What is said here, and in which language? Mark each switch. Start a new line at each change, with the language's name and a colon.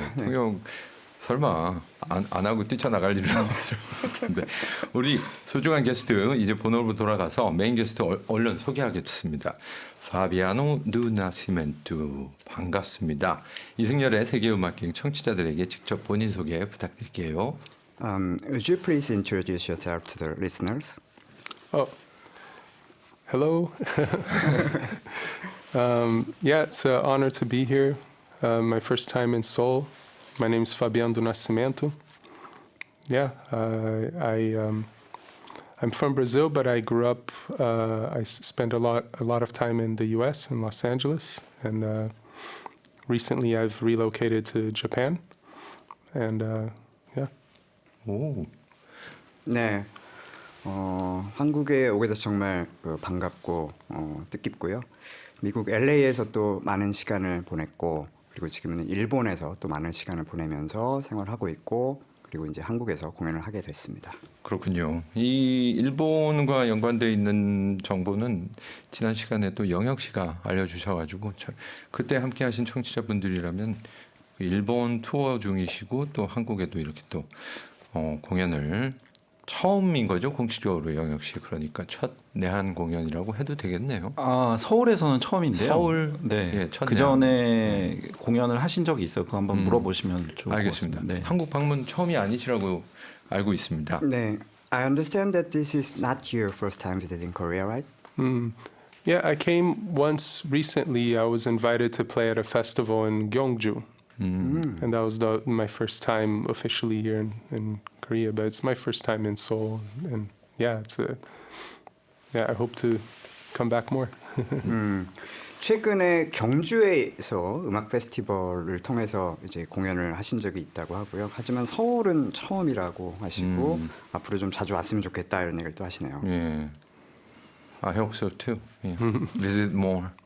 Korean: 예, 통역 설마 안 하고 뛰쳐나갈 일은 없을 것 같은데 우리 소중한 게스트 이제 본업으로 돌아가서 메인 게스트 얼른 소개하겠습니다. 파비아노 두 나시멘투 반갑습니다. 이승열의 세계음악여행 청취자들에게 직접 본인 소개 부탁드릴게요.
English: Would you please introduce yourself to the listeners? Oh, hello. Yeah, it's an honor to be here. My first time in Seoul. My name is Fabiano do Nascimento. Yeah, I'm from Brazil, but I grew up. I spent a lot of time in the U.S. in Los Angeles, and recently I've relocated to Japan. And yeah.
Korean: 오, 네, 한국에 오게 돼서 정말 반갑고 뜻깊고요. 미국 LA에서 또 많은 시간을 보냈고 그리고 지금은 일본에서 또 많은 시간을 보내면서 생활하고 있고 그리고 이제 한국에서 공연을 하게 됐습니다. 그렇군요. 이 일본과 연관되어 있는 정보는 지난 시간에 또 영혁 씨가 알려주셔가지고 그때 함께하신 청취자분들이라면 일본 투어 중이시고 또 한국에도 이렇게 또 공연을 처음인 거죠, 공식적으로 영혁 씨. 그러니까 첫 내한 공연이라고 해도 되겠네요. 아, 서울에서는 처음인데요. 서울, 네, 예, 첫 그 전에 공연을 하신 적이 있어요. 그거 한번 물어보시면 좋을 것 알겠습니다. 같습니다. 네. 한국 방문 처음이 아니시라고 알고 있습니다.
English: 네, I understand that this is not your first time visiting Korea, right? Yeah, I came once recently. I was invited to play at a festival in Gyeongju. and that was my first time officially here in Korea. But it's my first time in Seoul, and yeah, I hope to come back more.
Korean: 최근에 경주에서 음악 페스티벌을 통해서 이제 공연을 하신 적이 있다고 하고요. 하지만 서울은 처음이라고 하시고 앞으로 좀 자주 왔으면 좋겠다 이런 얘기를 또 하시네요.
English: 예. I hope so too. 예. Visit more.